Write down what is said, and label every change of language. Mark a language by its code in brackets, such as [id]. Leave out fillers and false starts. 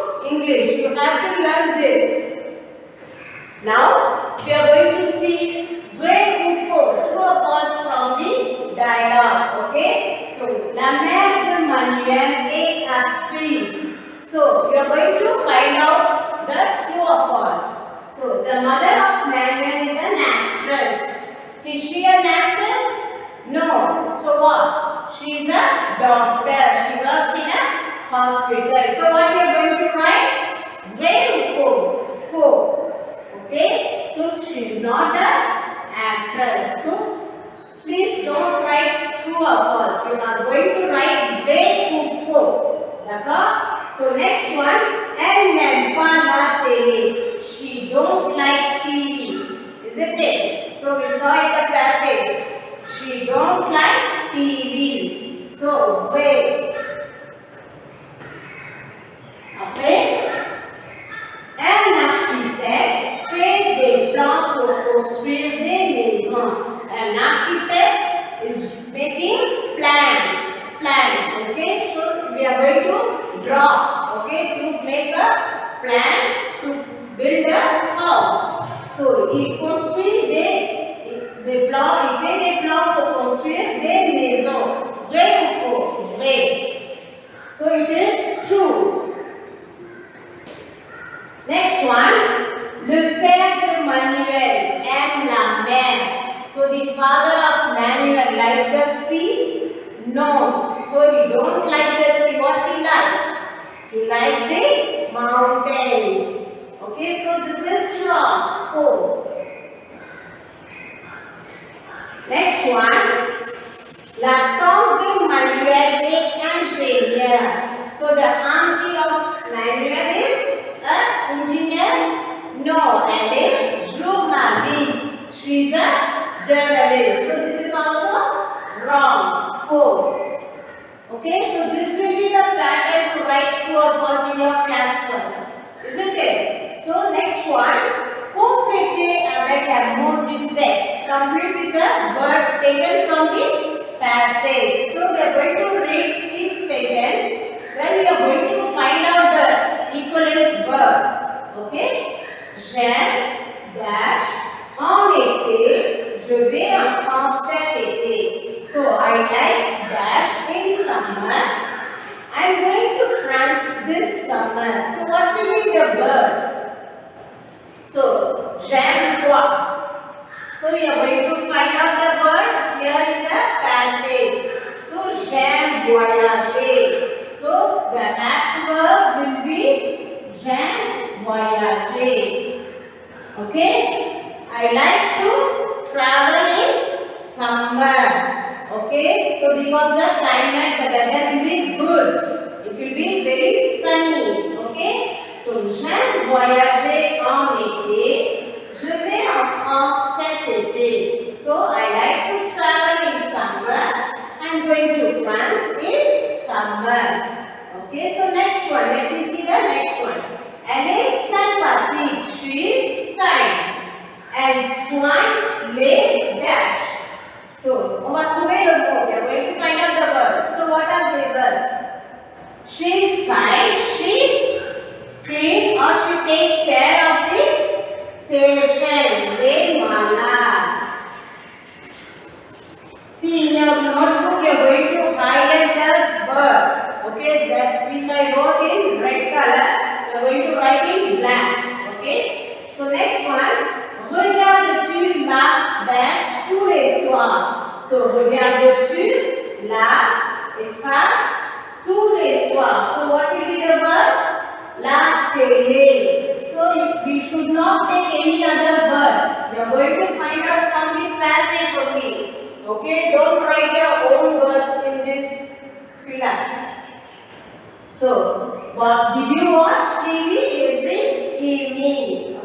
[en] English. You have to learn this. Now, we are going to see [fr] vrai ou faux, [en] true or false from the dialogue. Okay? [fr] So, la mère de Manuel est actrice. [en] So, we are going to find out the true or false. So, the mother of Manuel is an actress. Is she an actress? No. So, what? She is a doctor. She works in a hospital. So, what we are going to write? [fr] Vrai ou faux? Faux. [en] Okay, so she is not an actress. So please don't write true or false. You are going to write [fr] vrai ou faux. D'accord? So next one, elle n'aime pas la télé. [en] She don't like TV. Isn't it? So we saw in the passage. She don't like TV. [fr] So vrai. Après, un architecte fait des plans pour construire des maisons. [en] An architect is making plans. Okay? So we are going to draw. Okay? To make a plan to build a house. [fr] So il construit des plans. Il fait des plans pour construire des maisons. Vrai ou faux? Vrai. [en] So it is true. [fr] Next one, le père de Manuel aime la mer. [en] So the father of Manuel likes the sea? No. So he don't like the sea. What he likes? He likes the mountains. Okay, so this is wrong. 4. [fr] Next one, la tante de Manuel est ingénieur. [en] So the auntie of Manuel is an engineer? No. And a journalist. She is a journalist. So this is also wrong. 4. Okay, so this will be the pattern to write true or false in your class work. Isn't it? So next one. [fr] Complétez avec un mot du texte. [en] Complete with the word taken from the passage. So we are going to read each sentence. Then we are going to find out the equivalent verb. [fr] Okay? J'aime dash en été. Je vais en France cet été. [en] So I like dash in summer. I am going to France this summer. So what will be the verb? So [fr] j'aime quoi? [en] So we are going to find out the word here in the passage. So [fr] j'aime voyager. [en] So the act verb will be j'aime voyager. Okay? I like to travel in summer. Okay? So because the climate, the weather will be good. It will be very sunny. Okay? So [fr] j'aime voyager en été. Je vais en France cet été. [en] So I like to travel in summer. I'm going to France in summer. Okay, so next one. Let me see the next one. [fr] Elle est sympathique. [en] She is kind. [fr] Elle soigne les dash. [en] So, [fr] on va trouver le mot. [en] We are going to find out the words. So, what are the words? She is kind. She clean or she take care of the patient. [fr] Les malades. [en] See, in your notebook, you are going to highlight the word. Okay, that which I wrote in red color, you are going to write in black. Okay. So next one. [fr] Regardes-tu la dash tous les soirs? So regardes-tu la espace tous les soirs? [en] So what will be the word? [fr] La télé. [en] So we should not take any other word. We are going to find out from the passage only. Okay, don't write your own words in this class. So, did you watch TV every evening?